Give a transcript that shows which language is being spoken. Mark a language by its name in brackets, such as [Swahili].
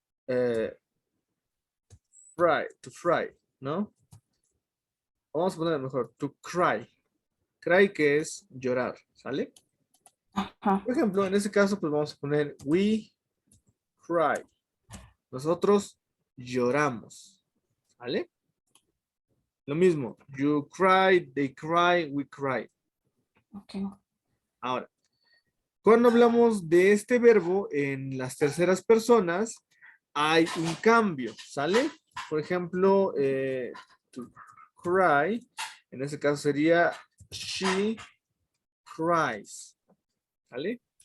[English] eh, fry, to fry, ¿no? [Spanish] Vamos a poner mejor, [English] to cry. [Spanish] Cry que es llorar, ¿sale? Ajá. Por ejemplo, en este caso, pues vamos a poner [English] we cry. [Spanish] Nosotros lloramos, ¿vale? Lo mismo, [English] you cry, they cry, we cry. Ok. [Spanish] Ahora, cuando hablamos de este verbo en las terceras personas, hay un cambio, ¿sale? Por ejemplo, [English] to cry, [Spanish] en este caso sería [English] she cries, [Spanish] ¿sale?